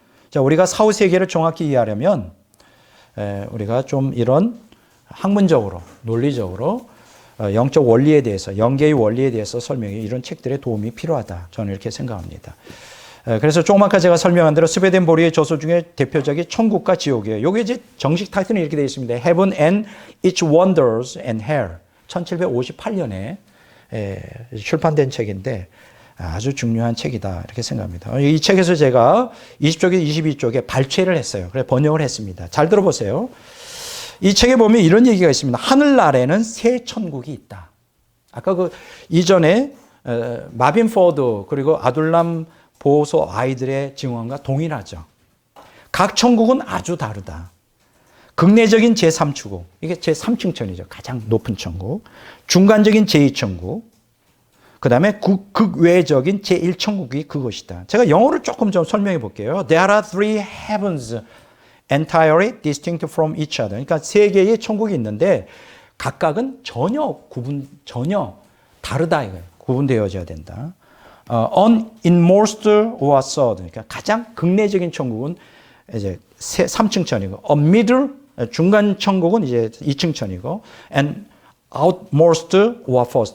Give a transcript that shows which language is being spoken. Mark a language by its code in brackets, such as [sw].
[ko] 자, 우리가 사후 세계를 정확히 이해하려면 우리가 좀 이런 학문적으로 논리적으로 영적 원리에 대해서 영계의 원리에 대해서 설명이 이런 책들의 도움이 필요하다. 저는 이렇게 생각합니다. 그래서 조금 아까 제가 설명한 대로 스웨덴보리의 저서 중에 대표적인 천국과 지옥이에요. 여기 이제 정식 타이틀은 이렇게 되어 있습니다. [en] Heaven and its Wonders and Hell. [ko] 1758년에 출판된 책인데 아주 중요한 책이다 이렇게 생각합니다. 이 책에서 제가 20쪽에 22쪽에 발췌를 했어요. 그래서 번역을 했습니다. 잘 들어보세요. 이 책에 보면 이런 얘기가 있습니다. 하늘나라에는 새 천국이 있다. 아까 그 이전에 마빈 포드 그리고 아둘람 보호소 아이들의 증언과 동일하죠. 각 천국은 아주 다르다. 극내적인 제3천국, 이게 제3층천이죠. 가장 높은 천국. 중간적인 제2천국. 그 다음에 극외적인 제1천국이 그것이다. 제가 영어를 조금 좀 설명해 볼게요. [en] There are three heavens entirely distinct from each other. [ko] 그러니까 세 개의 천국이 있는데 각각은 전혀 다르다 이거예요. 구분되어져야 된다. Inmost or third. 그러니까 가장 극내적인 천국은 이제 3층천이고, middle 중간 천국은 이제 2층천이고, and outmost or first.